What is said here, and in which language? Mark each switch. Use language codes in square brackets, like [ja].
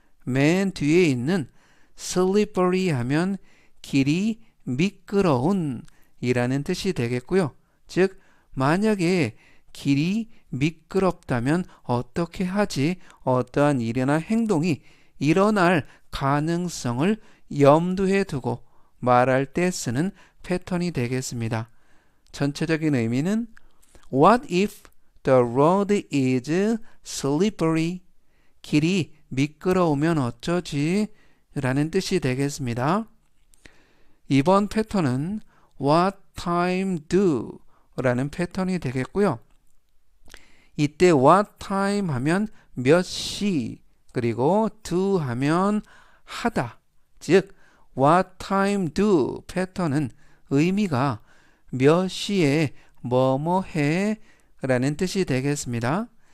[ko] 맨 뒤에 있는 slippery 하면 길이 미끄러운 이라는 뜻이 되겠고요. 즉 만약에 길이 미끄럽다면 어떻게 하지? 어떠한 일이나 행동이 일어날 가능성을 염두에 두고 말할 때 쓰는 패턴이 되겠습니다. 전체적인 의미는 [en] What if the road is slippery? [ko] 길이 미끄러우면 어쩌지? 라는 뜻이 되겠습니다. 이번 패턴은 What time do? 라는 패턴이 되겠고요. 이때 what time 하면 몇 시, 그리고 do 하면 하다. 즉 what time do 패턴은 의미가 몇 시에 뭐뭐 해 라는 뜻이 되겠습니다.